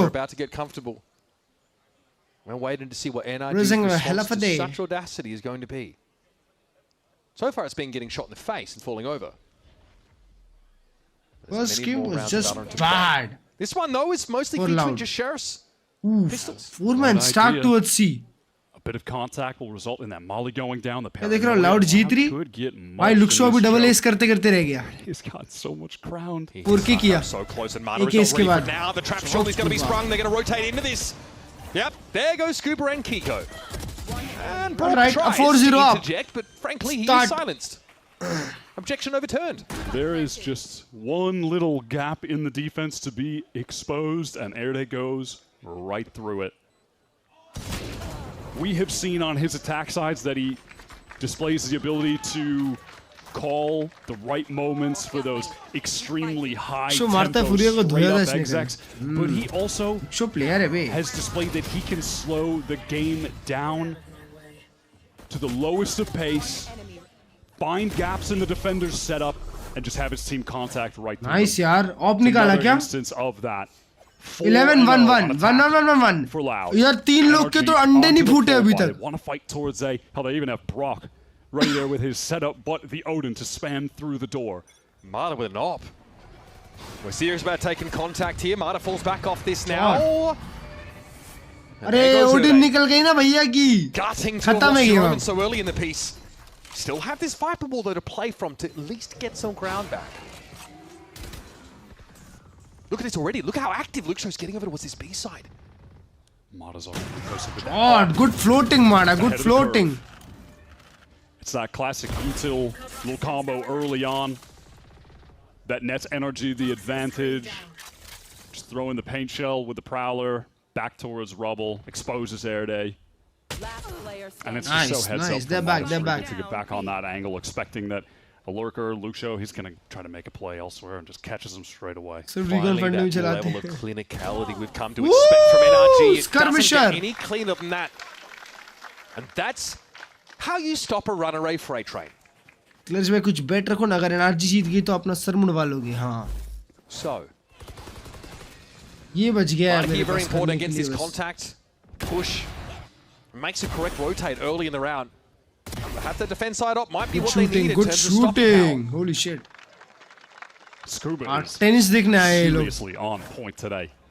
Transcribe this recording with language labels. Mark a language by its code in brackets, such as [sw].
[en] We're about to get comfortable. We're waiting to see what NRG's response to such audacity is going to be. So far, it's been getting shot in the face and falling over. First game was just bad. This one, though, is mostly featuring just Sheriff's pistols. 4-man stacked towards C. A bit of contact will result in that molly going down. The [hi] देख रहा हूँ Loud G3. भाई Luxo अभी double ace करते करते रह गया. [en] He's got so much ground. [hi] Purki किया. [en] So close, and Mana is not ready for now. The trap shot is going to be sprung. They're going to rotate into this. Yep, there goes Scuba and Kiko. And Brock tries to interject, but frankly, he is silenced. Objection overturned. There is just one little gap in the defense to be exposed, and Erde goes right through it. We have seen on his attack sides that he displays the ability to call the right moments for those extremely high tempo straight-up execs, but he also has displayed that he can slow the game down to the lowest of pace, find gaps in the defender's setup, and just have his team contact right through. [hi] Nice, yaar. Op nikala kya? [en] Instance of that. 11-1-1. 1-1-1-1. For Loud. [hi] यार 3 लोग के तो अंडे नहीं फूटे अभी तक. [en] They want to fight towards A. Hell, they even have Brock right there with his setup, but the Odin to spam through the door. Marta with an op. We're serious about taking contact here. Marta falls back off this now. [hi] अरे Odin निकल गई ना भैया की. [en] Gutting to a moment so early in the piece. Still have this Viper ball though to play from to at least get some ground back. Look at this already. Look how active Luxo's getting over towards this B side. Marta's already close to that. Oh, good floating, Marta. Good floating. It's that classic util little combo early on that nets NRG the advantage. Just throw in the paint shell with the Prowler back towards Rubble, exposes Erde. And it's just so heads up. They're back. To get back on that angle, expecting that a lurker, Luxo, he's going to try to make a play elsewhere and just catches him straight away. Finally, that level of clinicality we've come to expect from NRG. It doesn't get any cleaner than that. And that's how you stop a runaway freight train. [hi] Klurge में कुछ bet रखो ना अगर NRG जीत गई तो अपना sir Mundhwa लोगे हाँ. [en] So. [hi] ये बच गया है. [en] Very important against this contact push. Makes a correct rotate early in the round. Have the defense side up might be what they need in terms of stopping. Holy shit. Scuba is seriously on point today.